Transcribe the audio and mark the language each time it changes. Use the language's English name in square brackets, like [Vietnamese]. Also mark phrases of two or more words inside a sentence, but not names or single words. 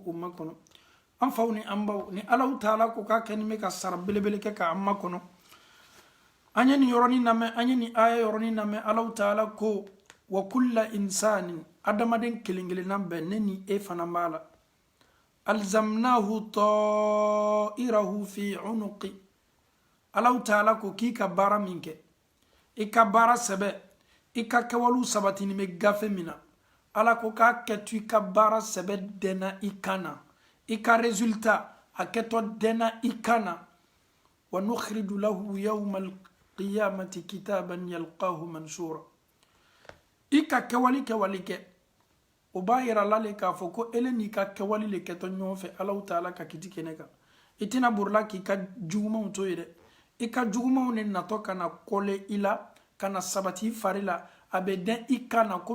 [Bambara] o makɔnɔ an faw ni an baw ni Alahu Taala ko k'a kɛni bɛ ka sara belebele kɛ k'an makɔnɔ an ye nin yɔrɔnin lamɛn an ye nin aya yɔrɔnin lamɛn Alahu Taala ko [Arabic] وكل إنسان [Bambara] adamaden kelen kelenna bɛɛ ne ni e fana b'a la [Arabic] ألزمناه طائره في عنق [Bambara] Alahu Taala ko k'i ka baara min kɛ i ka baara sɛbɛ i ka kɛwalew sabatini bɛ gafe min na ala ko k'a kɛto i ka baara sɛbɛ dɛnna i kan na i ka résultat a kɛtɔ dɛnna i kan na [Arabic] ونخرج له يوم القيامة كتابا يلقاه منشورا [Bambara] i ka kɛwali kɛ o b'a yira la le k'a fɔ ko ele n'i ka kɛwali le kɛtɔ ɲɔgɔn fɛ Alahu Taala ka kiti kɛnɛ kan i tɛna borila k'i ka jugumanw to ye dɛ i ka jugumanw ne natɔ ka na kɔle i la ka na sabati i fari la a bɛ dɛn i kan na